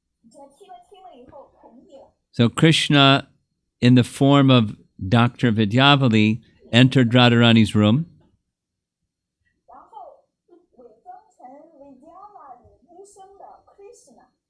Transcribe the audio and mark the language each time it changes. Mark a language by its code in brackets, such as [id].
[zh] Jatila 听了以后同意了。 [en] So Krishna, in the form of Dr. Vidyavali, entered Radharani's room. [zh] 然后伪装成 Vidyavali 医生的 Krishna